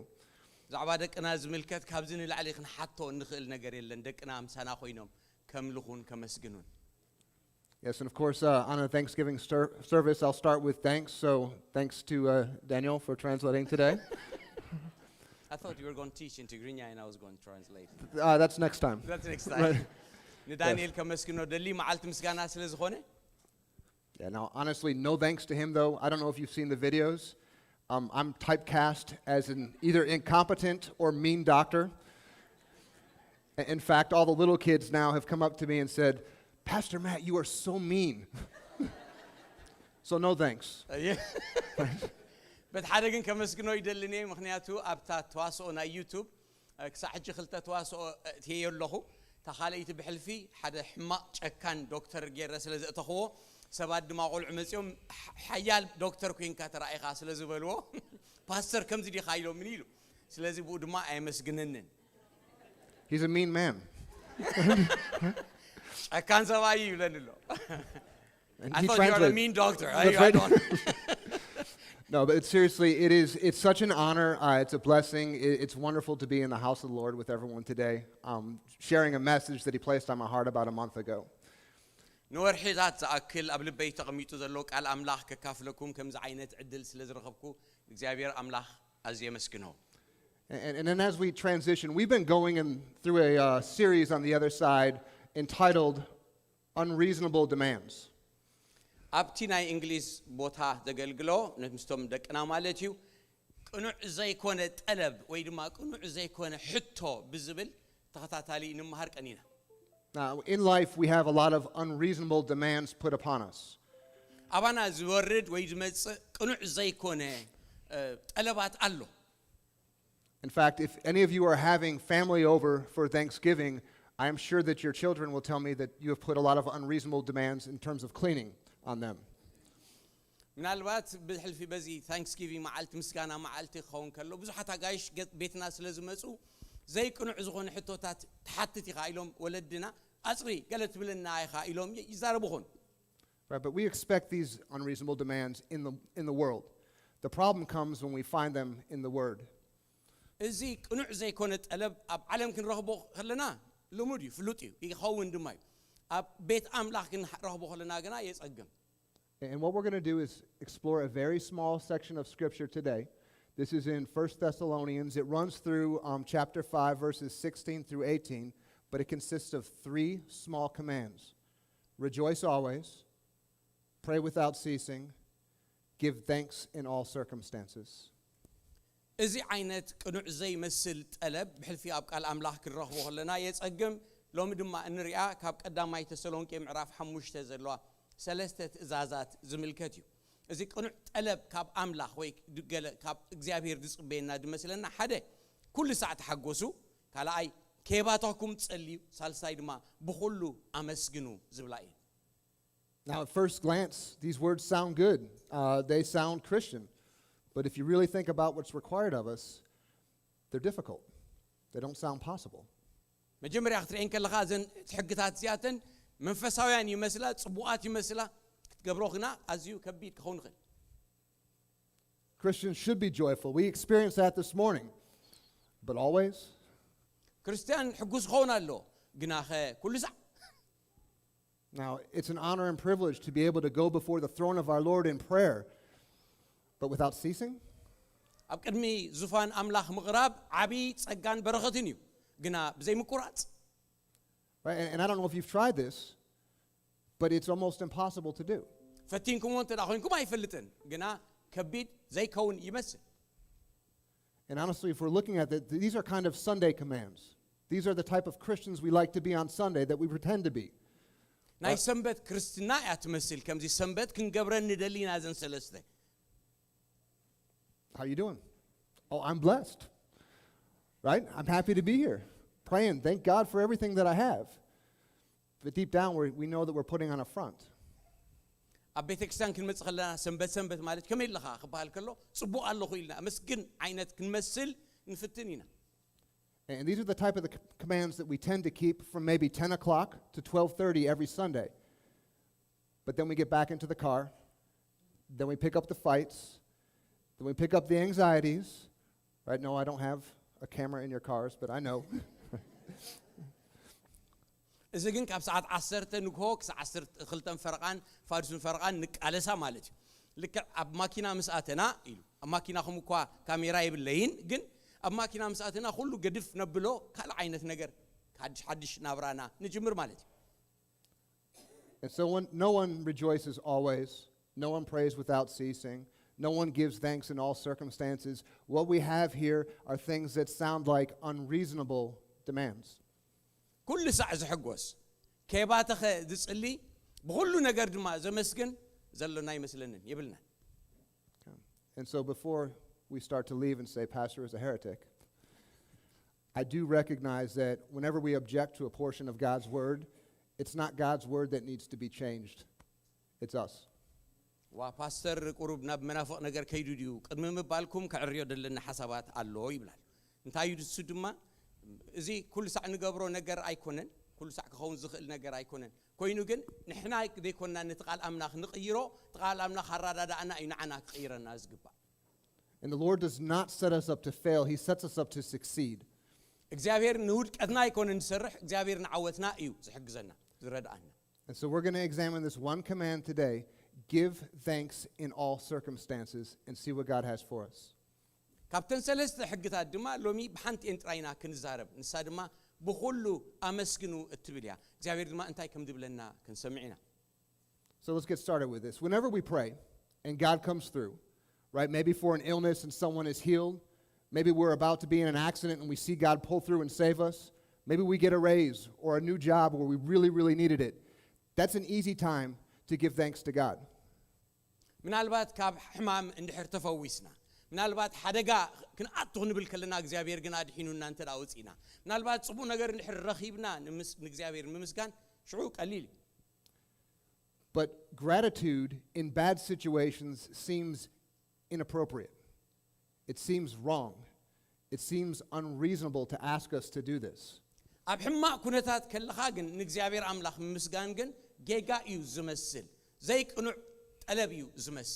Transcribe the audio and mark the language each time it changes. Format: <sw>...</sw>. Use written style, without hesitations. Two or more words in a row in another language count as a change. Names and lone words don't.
<en>Yes, and of course, on a Thanksgiving service, I'll start with thanks. So thanks to Daniel for translating today. I thought you were going to teach in Tigrinya and I was going to translate. That's next time. That's next time. Right.</en> <ti>Daniel ከመስግኖ ደሊ መዓልት ምስጋና ስለዝኾነ</ti> <en>Yeah, now honestly, no thanks to him though. I don't know if you've seen the videos. I'm typecast as an either incompetent or mean doctor. In fact, all the little kids now have come up to me and said, "Pastor Matt, you are so mean." So no thanks.</en> <ti>بس ሓደ ግን ከመስግኖ ይደልኒ ምክንያቱ ኣብታ ተዋስኦ ናይ ዩቲዩብ ክሳዕ ሕጂ ክልተ ተዋስኦ እትየ ኣለኹ ተኻለይቲ ብሕልፊ ሓደ ሕማቕ ጨካን ዶክተር ገይረ ስለ ዘእተኽዎ ሰባት ድማ ቆልዑ መፅኦም ሓያል ዶክተር ኮይንካ ተራእይኻ ስለ ዝበልዎ ፓስተር ከምዚ ዲኻ ኢሎም ምን ኢሉ ስለዚ ብኡ ድማ ኣይመስግነንን</ti> <en>He's a mean man.</en> <ti>ጨካን ሰብኣይ ይብለን ኣሎ</ti> <en>I thought you were a mean doctor. No, but seriously, it's such an honor. It's a blessing. It's wonderful to be in the house of the Lord with everyone today, sharing a message that he placed on my heart about a month ago.</en> <ti>ንወርሒታት ዝኣክል ኣብ ልበይ ተቐሚጡ ዘሎ ቃል ኣምላኽ ከካፍለኩም ከምዚ ዓይነት ዕድል ስለ ዝረኸብኩ እግዚአብሔር ኣምላኽ ኣዝየ መስግኖ</ti> <en>And then as we transition, we've been going through a series on the other side entitled Unreasonable Demands.</en> <ti>ኣብቲ ናይ እንግሊዝ ቦታ ዘገልግሎ ንምስቶም ደቅና ማለት እዩ ቅኑዕ ዘይኮነ ጠለብ ወይ ድማ ቅኑዕ ዘይኮነ ሕቶ ብዝብል ተኸታታሊ ንምሃር ቀኒና</ti> <en>Now, in life, we have a lot of unreasonable demands put upon us.</en> <ti>ኣባና ዝወርድ ወይ ዝመጽእ ቅኑዕ ዘይኮነ ጠለባት ኣሎ</ti> <en>In fact, if any of you are having family over for Thanksgiving, I am sure that your children will tell me that you have put a lot of unreasonable demands in terms of cleaning on them.</en> <ti>ምናልባት ብሕልፊ በዚ ታንክስጊቪንግ መዓልቲ ምስጋና መዓልቲ ክኸውን ከሎ ብዙሓት ኣጋይሽ ቤትና ስለ ዝመፁ ዘይቅኑዕ ዝኾነ ሕቶታት ተሓትት ኢኻ ኢሎም ወለድና ኣጽሪ ገለ ትብልና ኢኻ ኢሎም ይዛረቡኹን</ti> <en>Right, but we expect these unreasonable demands in the world. The problem comes when we find them in the Word.</en> <ti>እዚ ቅኑዕ ዘይኮነ ጠለብ ኣብ ዓለም ክንረኽቦ ከለና ልሙድ እዩ ፍሉጥ እዩ ይኸውን ድማ እዩ ኣብ ቤት ኣምላኽ ክንረኽቦ ከለና ግና የጸግም</ti> <en>And what we're going to do is explore a very small section of Scripture today. This is in 1 Thessalonians. It runs through chapter 5, verses 16 through 18, but it consists of 3 small commands. Rejoice always, pray without ceasing, give thanks in all circumstances.</en> <ti>እዚ ዓይነት ቅኑዕ ዘይመስል ጠለብ ብሕልፊ ኣብ ቃል ኣምላኽ ክንረኽቦ ከለና የጸግም ሎሚ ድማ እንሪኣ ካብ ቀዳማይ ተሰሎንቄ ምዕራፍ 5 ዘለዋ ሰለስተ ትእዛዛት ዝምልከት እዩ እዚ ቅኑዕ ጠለብ ካብ ኣምላኽ ወይ ገለ ካብ እግዚአብሔር ዝጽበየና ድመስለና ሓደ ኩሉ ሰዓት ተሓጎሱ ካልኣይ ከይባታኩም ጸልዩ ሳልሳይ ድማ ብኹሉ አመስግኑ ዝብላ እዩ</ti> <en>Now at first glance these words sound good. They sound Christian. But if you really think about what's required of us, they're difficult. They don't sound possible.</en> <ti>መጀመሪያ ክትሪአን ከለኻ ዘን ሕግታት ዚያተን መንፈሳውያን ይመስላ ጽቡዓት ይመስላ ክትገብሮ ግና ኣዝዩ ከቢድ ክኸውን ይኽእል</ti> <en>Christians should be joyful. We experienced that this morning. But always?</en> <ti>ክርስቲያን ሕጉስ ክኸውን ኣሎ ግና ኸ ኩሉ ሰዓት</ti> <en>Now, it's an honor and privilege to be able to go before the throne of our Lord in prayer. But without ceasing?</en> <ti>ኣብ ቅድሚ ዙፋን ኣምላኽ ምቕራብ ዓብይ ጸጋን በረኸትን እዩ ግና ብዘይምቁራጽ</ti> <en>Right? And I don't know if you've tried this, but it's almost impossible to do.</en> <ti>ፈቲንኩም ወንተ ዳኾንኩም አይፈልጥን ግና ከቢድ ዘይከውን ይመስል</ti> <en>And honestly, if we're looking at it, these are kind of Sunday commands. These are the type of Christians we like to be on Sunday, that we pretend to be.</en> <ti>ናይ ሰንበት ክርስትና እያ ትመስል ከምዚ ሰንበት ክንገብረን ንደሊና ዘን ሰለስተ</ti> <en>How you doing? Oh, I'm blessed. Right? I'm happy to be here. Praying. Thank God for everything that I have. But deep down, we know that we're putting on a front.</en> <ti>ኣብ ቤተ ክርስቲያን ክንመጽእ ከለና ሰንበት ሰንበት ማለት ከመይ ኢልኻ ክበሃል ከሎ ጽቡቕ ኣለኹ ኢልና መስግን ዓይነት ክንመስል ንፍትን ኢና</ti> <en>And these are the type of the commands that we tend to keep from maybe 10 o'clock to 12:30 every Sunday. But then we get back into the car. Then we pick up the fights. Then we pick up the anxieties. Right? No, I don't have a camera in your cars, but I know.</en> <ti>እዚ ግን ካብ ሰዓት 10 ንግሆ ክሳብ 12 ፈረቓን ፋድሱን ፈረቓን ንቃለሳ ማለት እዩ ልክዕ ኣብ ማኪና ምስኣተና ኢሉ ኣብ ማኪናኹም እኳ ካሜራ የብለይን ግን ኣብ ማኪና ምስኣተና ኩሉ ገድፍ ነብሎ ካልእ ዓይነት ነገር ሓድሽ ናብራና ንጅምር ማለት እዩ</ti> <en>And so no one rejoices always. No one prays without ceasing. No one gives thanks in all circumstances. What we have here are things that sound like unreasonable demands.</en> <ti>ኩሉ ሰዕ ዝሕጎስ ከይባተኸ ዝጽሊ ብኩሉ ነገር ድማ ዘመስግን ዘሎና ይመስለንን ይብልና</ti> <en>And so before we start to leave and say pastor is a heretic, I do recognize that whenever we object to a portion of God's word, it's not God's word that needs to be changed. It's us.</en> <ti>ዋ ፓስተር ቁሩብ ናብ መናፍቕ ነገር ከይዱ ድዩ ቅድሚ ምባልኩም ክዕርዮ ዘለና ሓሳባት ኣሎ ይብላል እንታይ እዩ እሱ ድማ እዚ ኩሉ ሰዕ ንገብሮ ነገር ኣይኮነን ኩሉ ሰዕ ክኸውን ዝኽእል ነገር ኣይኮነን ኮይኑ ግን ንሕና ዘይኮንና ነቲ ቃል ኣምላኽ ንቕይሮ እቲ ቃል ኣምላኽ ኣራዳዳእና እዩ ንዓና ክቕይረና ዝግባእ</ti> <en>And the Lord does not set us up to fail. He sets us up to succeed.</en> <ti>እግዚአብሔር ንውድቀትና ኣይኮነን ዝሰርሕ እግዚአብሔር ንዓወትና እዩ ዝሕግዘና ዝረዳእና</ti> <en>And so we're going to examine this one command today. Give thanks in all circumstances and see what God has for us.</en> <ti>ካብተን ሰለስተ ሕግታት ድማ ሎሚ ብሓንቲአን ጥራይና ክንዛረብ ንሳ ድማ ብኩሉ ኣመስግኑ እትብል እያ እግዚአብሔር ድማ እንታይ ከም ዝብለና ክንሰምዕ ኢና</ti> <en>So let's get started with this. Whenever we pray and God comes through, right, maybe for an illness and someone is healed, maybe we're about to be in an accident and we see God pull through and save us, maybe we get a raise or a new job where we really, really needed it, that's an easy time to give thanks to God.</en> <ti>ምናልባት ካብ ሕማም እንድሕር ተፈዊስና ምናልባት ሓደጋ ክንኣቱ ክንብል ከለና እግዚአብሔር ግን ኣድሒኑና እንተ ዳውፅና ምናልባት ጽቡቕ ነገር እንድሕር ረኺብና ንእግዚአብሔር ምምስጋን ሽዑ ቀሊል</ti> <en>But gratitude in bad situations seems inappropriate. It seems wrong. It seems unreasonable to ask us to do this.</en> <ti>ኣብ ሕማቅ ኩነታት ከለኻ ግን ንእግዚአብሔር ኣምላኽ ምምስጋን ግን ጌጋ እዩ ዝመስል ዘይቅኑዕ ጠለብ እዩ ዝመስል</ti>